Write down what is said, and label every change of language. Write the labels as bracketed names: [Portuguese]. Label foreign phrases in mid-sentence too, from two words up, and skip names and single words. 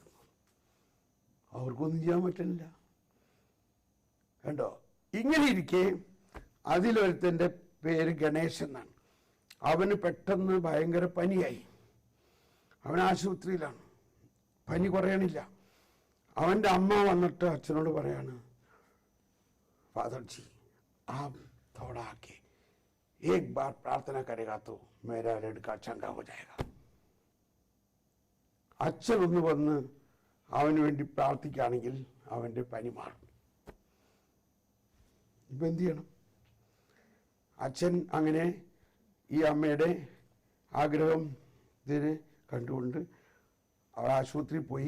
[Malayalam] അവർക്കൊന്നും ചെയ്യാൻ പറ്റുന്നില്ല. കണ്ടോ? ഇങ്ങനെ ഇരിക്കെ അതിലൊരുത്തൻ്റെ പേര് ഗണേശൻ എന്നാണ്. അവന് പെട്ടെന്ന് ഭയങ്കര പനിയായി. അവൻ ആശുപത്രിയിലാണ്. പനി കുറയണില്ല. അവൻ്റെ അമ്മ വന്നിട്ട് അച്ഛനോട് പറയാണ്, [Hindi] फादर जी आप थोड़ा आके एक बार प्रार्थना करेगा तो मेरा लड़का चंगा हो जाएगा. [Malayalam] അച്ഛൻ ഒന്ന് വന്ന് അവന് വേണ്ടി പ്രാർത്ഥിക്കുകയാണെങ്കിൽ അവൻ്റെ പനി മാറും. ഇപ്പം എന്ത് ചെയ്യണം? അച്ഛൻ അങ്ങനെ ഈ അമ്മയുടെ ആഗ്രഹം ഇതിന് കണ്ടുകൊണ്ട് അവൾ ആശുപത്രിയിൽ പോയി.